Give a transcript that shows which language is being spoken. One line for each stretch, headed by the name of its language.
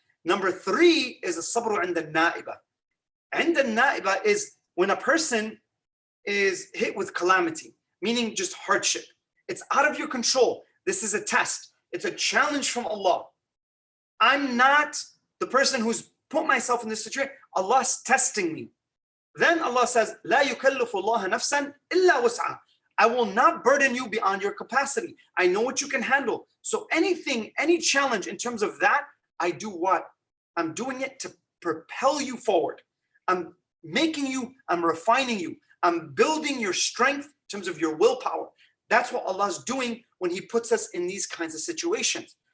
English: Number 3 is a sabr
Arabic: عند النائبة.
English: عند النائبة is when a person is hit with calamity, meaning just hardship. It's out of your control. This is a test. It's a challenge from Allah. I'm not the person who's put myself in this situation. Allah's testing me. Then Allah says,
Arabic: لا يكلف الله نفسا إلا وسعها.
English: I will not burden you beyond your capacity. I know what you can handle. So anything, any challenge in terms of that, I do what? I'm doing it to propel you forward. I'm making you, I'm refining you. I'm building your strength in terms of your willpower. That's what Allah's doing when He puts us in these kinds of situations.